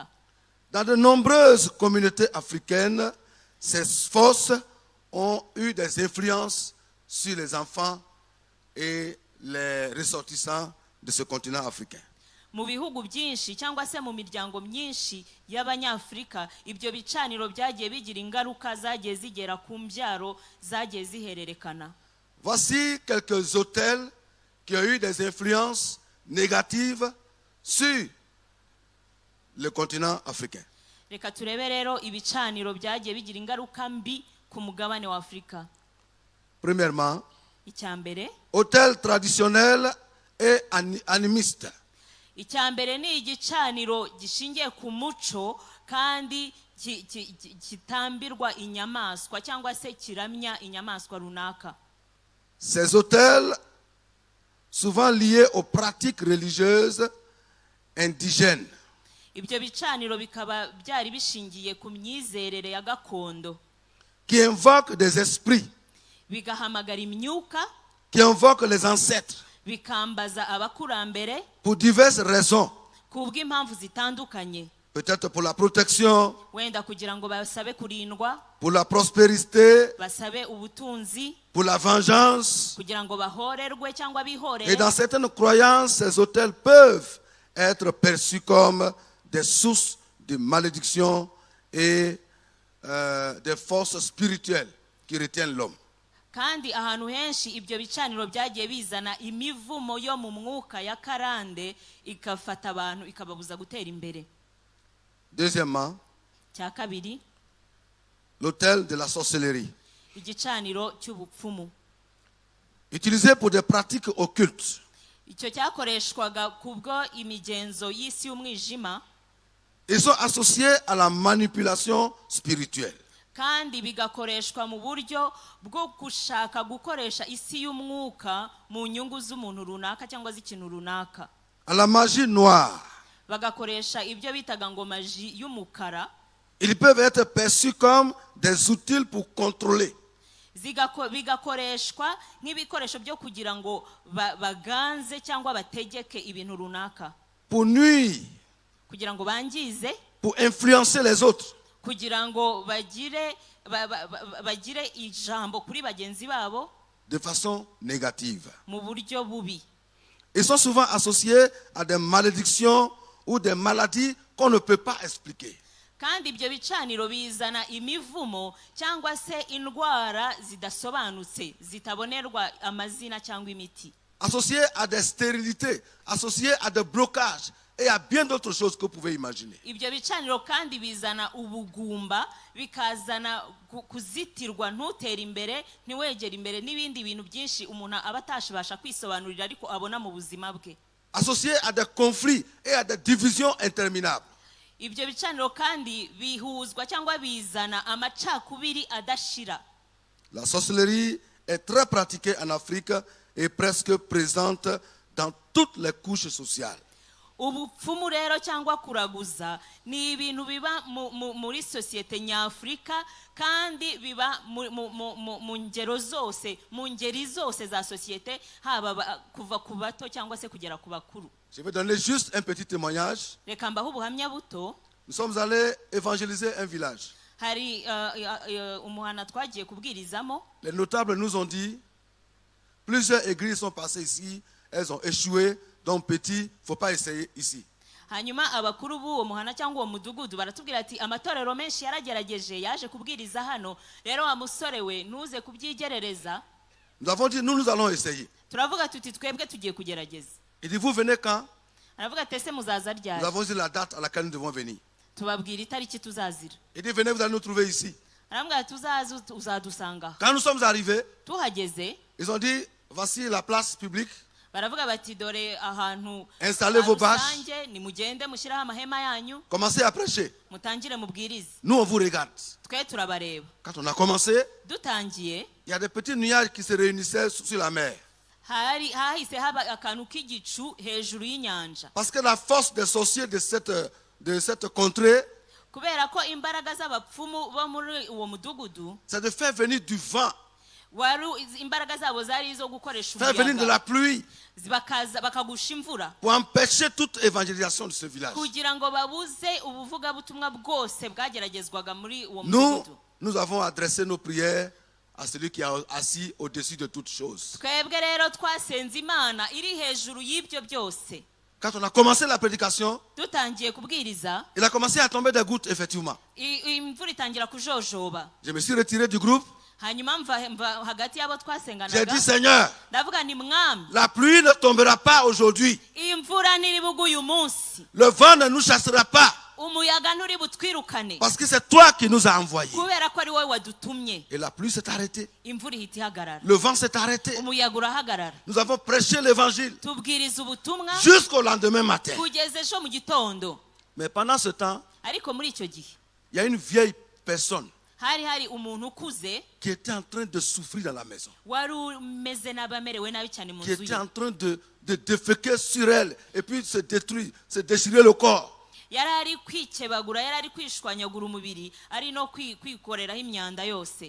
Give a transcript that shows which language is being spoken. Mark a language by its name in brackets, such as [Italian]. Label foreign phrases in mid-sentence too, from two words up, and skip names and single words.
[French] Dans de nombreuses communautés africaines, ces forces ont eu des influences sur les enfants et les ressortissants de ce continent africain. [Kinyarwanda] Mu bihugu byinshi cyangwa se mu miryango myinshi y'abanyafrika, ibyo bicaniro byagiye bigira ingaruka zagiye zigera ku mbyaro zagiye zihererekana. [French] Voici quelques autels qui ont eu des influences négatives sur le continent africain. [Kinyarwanda] Reka turebe rero ibicaniro byagiye bigira ingaruka mbi ku mugabane wa Afrika. [French] Premièrement, [Kinyarwanda] Icyambere, [French] hôtel traditionnel et animiste. [Kinyarwanda] Icyambere ni igicaniro gishingiye ku muco kandi kitambirwa inyamaswa cyangwa se kiramya inyamaswa runaka. [French] Ces hôtels, souvent liés aux pratiques religieuses indigènes, [Kinyarwanda] Ibyo bicaniro bikaba byari bishingiye ku myizerere ya gakondo, [French] qui invoquent des esprits, [Kinyarwanda] bigahamagara imyuka, [French] qui invoquent les ancêtres, [Kinyarwanda] bikambaza abakurambere [French] pour diverses raisons. [Kinyarwanda] kubw'impamvu zitandukanye. [French] Peut-être pour la protection, [Kinyarwanda] Wenda kugira ngo basabe kurindwa, [French] pour la prospérité, [Kinyarwanda] basabe ubutunzi, [French] pour la vengeance. [Kinyarwanda] kugira ngo bahorerwe cyangwa [French] Et [Kinyarwanda] bihorere. [French] dans certaines croyances, ces hôtels peuvent être perçus comme des sources de malédiction et des forces spirituelles qui retiennent l'homme. [Kinyarwanda] Kandi ahantu henshi ibyo bicaniro byagiye bizana imivumo yo mu mwuka ya karande ikafata abantu ikababuza gutera imbere. [French] Deuxièmement, [Kinyarwanda] Cya kabiri, [French] l'hôtel de la sorcellerie, [Kinyarwanda] igicaniro cy'ubupfumu. [French] utilisé pour des pratiques occultes. [Kinyarwanda] Icyo cyakoreshwaga kubwo imigenzo y'isi y'umwijima, [French] Ils sont associés à la manipulation spirituelle. [Kinyarwanda] kandi bigakoreshwa mu buryo bwo gushaka gukoresha isi y'umwuka mu nyungu z'umuntu runaka cyangwa z'ikintu runaka. [French] À la magie noire. [Kinyarwanda] Bagakoresha ibyo bitaga ngo maji y'umukara. [French] Ils peuvent être perçus comme des outils pour contrôler. [Kinyarwanda] Bigakoreshwa nk'ibikoresho byo kugira ngo baganze cyangwa bategeke ibintu runaka, [French] Pour nuire, [Kinyarwanda] kugira ngo bangize, [French] pour influencer les autres. [Kinyarwanda] kugira ngo bagire ijambo kuri bagenzi babo [French] De façon négative. [Kinyarwanda] mu buryo bubi. [French] Ils sont souvent associés à des malédictions ou des maladies qu'on ne peut pas expliquer. [Kinyarwanda] Kandi ibyo bicaniro bizana imivumo cyangwa se indwara zidasobanutse zitabonerwa amazina cyangwa imiti. [French] Associés à des stérilités, associés à des blocages, Et il y a bien d'autres choses que vous pouvez imaginer. [Kinyarwanda] ibyo bicaniro kandi bizana ubugumba, bikazana kuzitirwa, ntutere imbere, ntiwegere imbere, n'ibindi bintu byinshi umuntu aba atashobasha kwisobanurira ariko abona mu buzima bwe. [French] Associé à des conflits et à des divisions interminables. [Kinyarwanda] Ibyo bicaniro kandi bihuzwa cyangwa bizana amacakubiri adashira. [French] La sorcellerie est très pratiquée en Afrique et presque présente dans toutes les couches sociales. [Kinyarwanda] Ubupfumu rero cyangwa kuraguza ni ibintu biba muri sosiyete nyafurika kandi biba mu ngero zose, mu ngeri zose za sosiyete, haba kuva ku bato cyangwa se kugera ku bakuru. [French] Je vais donner juste un petit témoignage. [Kinyarwanda] Reka mbaho ubuhamya buto. [French] Nous sommes allés évangéliser un village. [Kinyarwanda] Hari umuhana twagiye kubwirizamo. [French] Les notables nous ont dit, plusieurs églises sont passées ici, elles ont échoué, donc petit, il ne faut pas essayer ici. [Kinyarwanda] Hanyuma abakuru b'uwo muhana cyangwa uwo mudugudu baratubwira ati amatorero menshi yaragerageje yaje kubwiriza hano, rero wa musore we ntuze kubyigerereza. [French] Nous avons dit, nous allons essayer. [Kinyarwanda] Turavuga tuti twebwe tugiye kugerageza. [French] Il dit, vous venez quand? [Kinyarwanda] Aravuga ati ese muzaza ryari? [French] Nous avons dit la date à laquelle nous devons venir. [Kinyarwanda] Tubabwira itariki tuzazira. [French] Il dit, venez, vous allez nous trouver ici. [Kinyarwanda] Arambwira tuzaza uzadusanga. [French] Quand nous sommes arrivés, [Kinyarwanda] Tuhageze, [French] ils ont dit, voici la place publique. [Kinyarwanda] baravuga bati dore ahantu [French] Installez vos bâches. [Kinyarwanda] nimugende mushyiraho amahema yanyu, [French] Commencez à prêcher. [Kinyarwanda] mutangire mubwirize. [French] Nous, on vous regarde. [Kinyarwanda] Twe turabareba. [French] Quand on a commencé, [Kinyarwanda] Dutangiye, [French] il y a des petits nuages qui se réunissaient sur la mer. [Kinyarwanda] hahise haba akantu k'igicu hejuru y'inyanja. [French] Parce que la force des sorciers de cette contrée, [Kinyarwanda] Kubera ko imbaraga z'abapfumu bo muri uwo mudugudu, [French] c'est de faire venir du vent, [Kinyarwanda] imbaraga zabo zari izo gukoresha [French] faire venir de la pluie, [Kinyarwanda] bakagusha imvura [French] pour empêcher toute évangélisation de ce village. [Kinyarwanda] kugira ngo babuze ubuvugabutumwa bwose bwageragezwaga muri uwo mudugudu. [French] Nous avons adressé nos prières à celui qui est assis au-dessus de toutes choses. [Kinyarwanda] Twebwe rero twasenze Imana iri hejuru y'ibyo byose. [French] Quand on a commencé la prédication, [Kinyarwanda] Dutangiye kubwiriza, [French] il a commencé à tomber des gouttes, effectivement. [Kinyarwanda] imvura itangira kujojoba. [French] Je me suis retiré du groupe. [Kinyarwanda] Hanyuma mva hagati y'abo [French] J'ai [Kinyarwanda] twasenganaga, [French] dit, Seigneur, [Kinyarwanda] ndavuga ni mwami, [French] la pluie ne tombera pas aujourd'hui. [Kinyarwanda] imvura ntiri bugwe uyu munsi, [French] Le vent ne nous chassera pas. [Kinyarwanda] umuyaga nturi butwirukane, [French] Parce que c'est toi qui nous as envoyés. [Kinyarwanda] kubera ko ari wowe wadutumye. [French] Et la pluie s'est arrêtée. [Kinyarwanda] Imvura ihita ihagarara, [French] Le vent s'est arrêté. [Kinyarwanda] umuyaga urahagarara. [French] Nous avons prêché l'évangile [Kinyarwanda] Tubwiriza ubutumwa [French] jusqu'au lendemain matin. [Kinyarwanda] kugeza ejo mu gitondo. [French] Mais pendant ce temps, [Kinyarwanda] Ariko muri icyo gihe [French] il y a une vieille personne [Kinyarwanda] hari umuntu ukuze [French] qui était en train de souffrir dans la maison. [Kinyarwanda] wari umeze n'abamerewe nabi cyane mu [French] Qui [Kinyarwanda] nzu [French] était [Kinyarwanda] ye. [French] en train de déféquer sur elle et puis se détruire, se déchirer le corps. [Kinyarwanda] Yari ari kwikebagura, yari ari kwishwanyagura umubiri, ari no kwikoreraho imyanda yose.